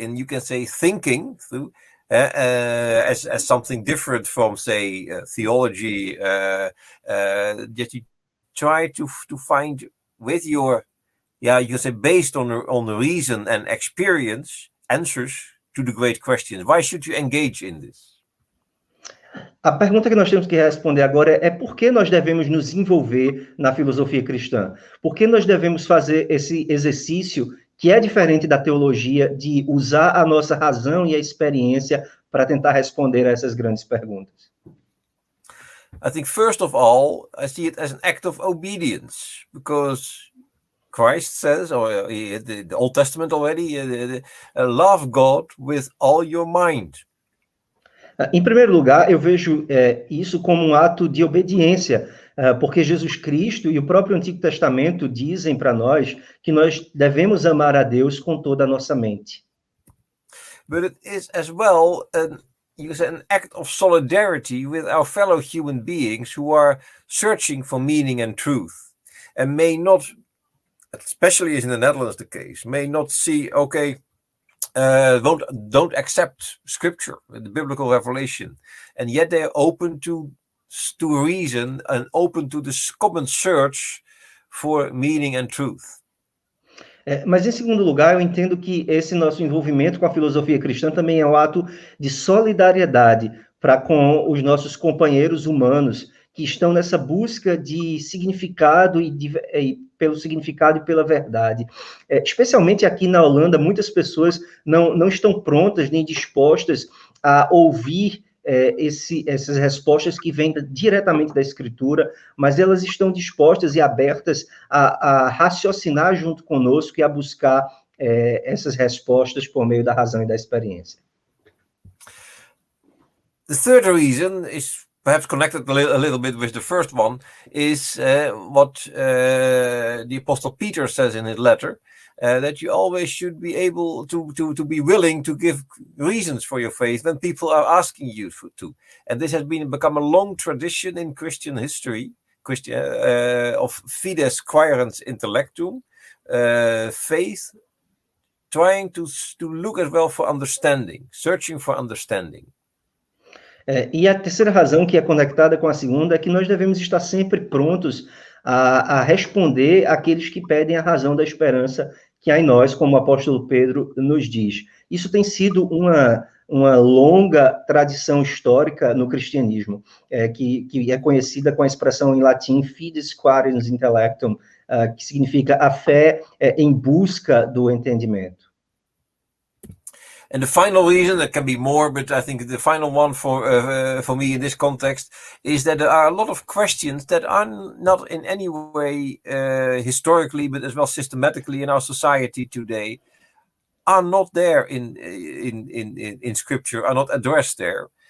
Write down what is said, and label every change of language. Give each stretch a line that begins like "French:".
English: And you can say thinking through as something different from, say, theology, that you try to find with your, you can say, based on the reason and experience, answers to the great questions. Why should you engage in this?
Portuguese: A pergunta que nós temos que responder agora é por que nós devemos nos envolver na filosofia cristã? Por que nós devemos fazer esse exercício que é diferente da teologia, de usar a nossa razão e a experiência para tentar responder a essas grandes perguntas?
English: I think first of all, I see it as an act of obedience, because Christ says, or the Old Testament already, love God with all your mind.
Portuguese: Em primeiro lugar, eu vejo isso como um ato de obediência, porque Jesus Cristo e o próprio Antigo Testamento dizem para nós que nós devemos amar a Deus com toda a nossa mente.
English: But it is as well an act of solidarity with our fellow human beings who are searching for meaning and truth, and may not, especially as in the Netherlands the case, may not see, don't accept scripture, the biblical revelation, and yet they are open to reason and open to this common search for meaning and truth.
Portuguese: Mas, em segundo lugar, eu entendo que esse nosso envolvimento com a filosofia cristã também é um ato de solidariedade com os nossos companheiros humanos que estão nessa busca de significado pelo significado e pela verdade. Especialmente aqui na Holanda, muitas pessoas não estão prontas nem dispostas a ouvir essas respostas que vêm diretamente da Escritura, mas elas estão dispostas e abertas a raciocinar junto conosco e a buscar essas respostas por meio da razão e da experiência.
English: The third reason is perhaps connected a little bit with the first one, is what the Apostle Peter says in his letter, that you always should be able to be willing to give reasons for your faith when people are asking you to. And this has become a long tradition in Christian history, of
Latin: fides quaerens intellectum,
English: faith, trying to look as well for understanding, searching for understanding.
Portuguese: E a terceira razão, que é conectada com a segunda, é que nós devemos estar sempre prontos a responder àqueles que pedem a razão da esperança que há em nós, como o apóstolo Pedro nos diz. Isso tem sido uma longa tradição histórica no cristianismo, que é conhecida com a expressão em latim
Latin: fides quaerens intellectum,
Portuguese: que significa a fé em busca do entendimento.
English: And the final reason, there can be more, but I think the final one for me in this context is that there are a lot of questions that are not in any way historically, but as well systematically in our society today, are not there in Scripture, are not addressed there.